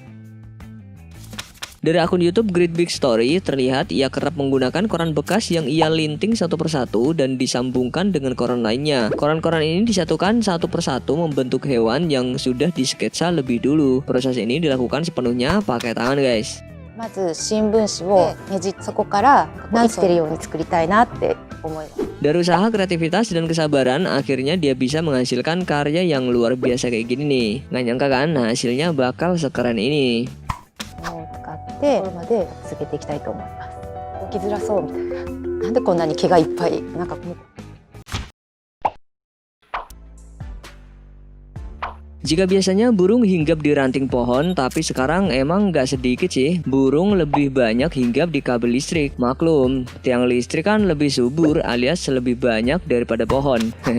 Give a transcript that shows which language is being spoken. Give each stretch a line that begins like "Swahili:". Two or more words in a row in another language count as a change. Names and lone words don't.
Indonesian: Dari akun YouTube Great Big Story terlihat ia kerap menggunakan koran bekas yang ia linting satu persatu dan disambungkan dengan koran lainnya. Koran-koran ini disatukan satu persatu membentuk hewan yang sudah disketsa lebih dulu. Proses ini dilakukan sepenuhnya pakai tangan guys.
Japanese: まず新聞紙をねじそこから生きてるように作りたいなって思います。
Indonesian: Dari usaha, kreativitas, dan kesabaran, akhirnya dia bisa menghasilkan karya yang luar biasa kayak gini nih. Nggak nyangka kan hasilnya bakal sekeren ini.
Japanese: を使ってこれまで続けていきたいと思います。動きづらそうみたいな。なんでこんなに毛がいっぱいなんかもう
Indonesian: Jika biasanya burung hinggap di ranting pohon, tapi sekarang emang nggak sedikit sih burung lebih banyak hinggap di kabel listrik. Maklum, tiang listrik kan lebih subur alias lebih banyak daripada pohon.